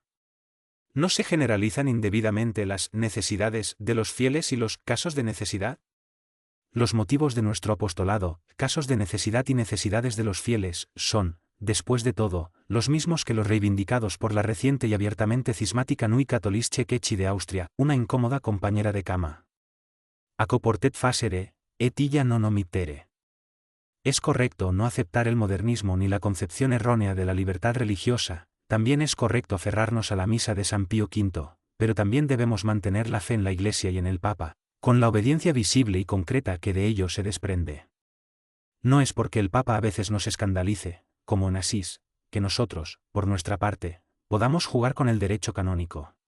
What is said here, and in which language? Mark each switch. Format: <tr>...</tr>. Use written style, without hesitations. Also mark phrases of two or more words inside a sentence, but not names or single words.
<es>¿No se generalizan indebidamente las necesidades de los fieles y los casos de necesidad? Los motivos de nuestro apostolado, casos de necesidad y necesidades de los fieles, son, después de todo, los mismos que los reivindicados por la reciente y abiertamente cismática Nui Katholische Kirche de Austria, una incómoda compañera de cama.</es> <la>Ako portet facere, et illa non omittere.</la> <es>Es correcto no aceptar el modernismo ni la concepción errónea de la libertad religiosa, también es correcto aferrarnos a la misa de San Pío V, pero también debemos mantener la fe en la Iglesia y en el Papa, con la obediencia visible y concreta que de ello se desprende. No es porque el Papa a veces nos escandalice, como en Asís, que nosotros, por nuestra parte, podamos jugar con el derecho canónico.</es>